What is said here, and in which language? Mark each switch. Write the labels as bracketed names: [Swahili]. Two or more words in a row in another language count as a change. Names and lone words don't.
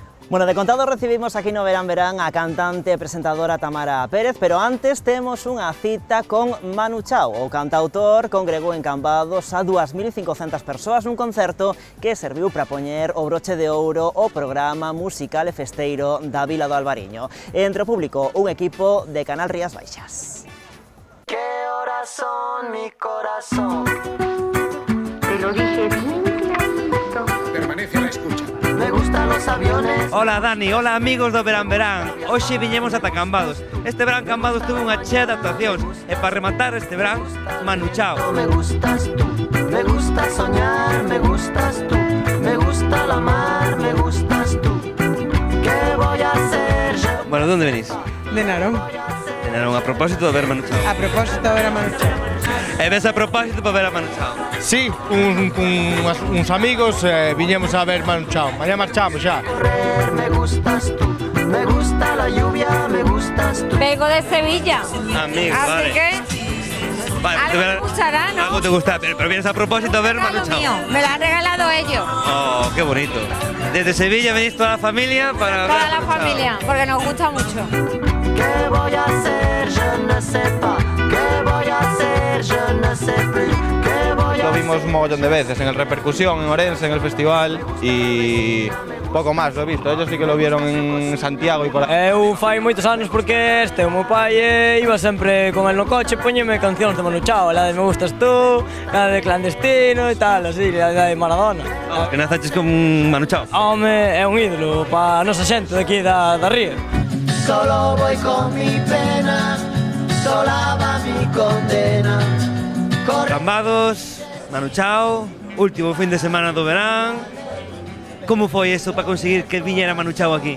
[Galician] Bueno, de contado recibimos aquí no Verán Verán a cantante e presentadora Tamara Pérez, pero antes temos unha cita con Manu Chao. O cantautor congregou en Cambados a 2.500 persoas nun concerto que serviu para poñer o broche de ouro o programa musical e festeiro da Vila do Albariño. Entre o público, un equipo de Canal Rías Baixas. [Spanish] ¿Qué horas son, mi corazón? Te lo dije bien clarito. Permanece a la escucha. Me gustan los aviones. [Galician] Hola Dani, hola amigos do Verán Verán. Hoxe viñemos ata Cambados. Este verán Cambados tuvo unha chea de actuacións e para rematar este verán, Manu Chao. [Spanish] Me gustas tú, me gusta soñar, me gustas tú, me gusta la mar, me gustas tú. ¿Qué voy a hacer yo? [Galician] Bueno, de onde venís? De Narón. De Narón, a propósito de ver Manu Chao. A propósito de ver a Manu Chao. E ves a propósito para ver a Manu Chao? Sí, uns amigos viñemos a ver Manu Chao. Mañá marchamos xa. [Spanish] Me gustas tú, me gusta la lluvia, me gustas tú. Vengo de Sevilla. Amigo, Así vale. que Vale, algo me gustará, ¿no? Algo te gusta, pero vienes a propósito a ver Manu Chao. Mío, me lo han regalado ellos. Oh, qué bonito. Desde Sevilla venís toda la familia para ver Toda a la Manu Chao. familia, porque nos gusta mucho. ¿Qué voy a hacer? [French] Je ne sais pas. [Spanish] ¿Qué voy a hacer? [French] Je ne sais plus. [Spanish] ¿Qué voy a Lo hacer? vimos un mogollón de veces, en el Repercusión, en Orense, en el festival y poco más lo he visto. Ellos sí que lo vieron en Santiago y por ahí. [Galician] Eu fai moitos anos porque o meu pai iba sempre con el no coche, poñeme cancións de Manu Chao, [Spanish] la de [Galician] Me gustas tú, [Spanish] la de [Galician] Clandestino e tal, así, [Spanish] la de [Galician] Maradona. Que nazaches con Manu Chao. Home, é un ídolo para a nosa xente de aquí da Ría. [Spanish] Solo voy con mi pena, sola va mi condena. [Galician] Cambados, Manu Chao, último fin de semana do verán. Como foi eso para conseguir que viñera Manu Chao aquí?